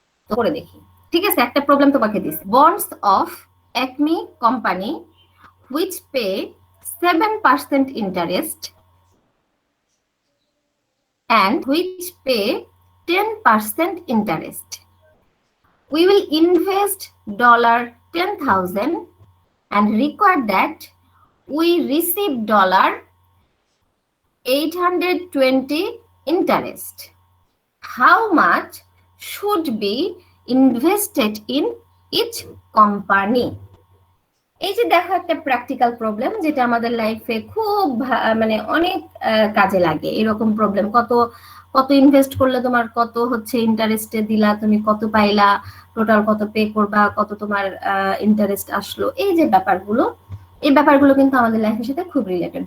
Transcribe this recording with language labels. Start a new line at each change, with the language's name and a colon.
Bangla: করে দেখি, ঠিক আছে। একটা প্রবলেম তোমাকে দিচ্ছি,
English: Bonds of Acme company which pay 7% interest and which pay 10% interest. We will invest $10,000 and require that we receive $820 interest. How much should be invested in each company?
Bangla: এই যে দেখো একটা প্র্যাকটিক্যাল প্রবলেম, যেটা আমাদের লাইফে খুব মানে অনেক কাজে লাগে। এরকম প্রবলেম, কত কত ইনভেস্ট করলে তোমার কত হচ্ছে ইন্টারেস্টে দিলা, তুমি কত পাইলা, টোটাল কত পে করবা, কত তোমার ইন্টারেস্ট আসলো, এই যে ব্যাপারগুলো, এই ব্যাপারগুলো কিন্তু আমাদের লাইফের সাথে খুব রিলেটেড।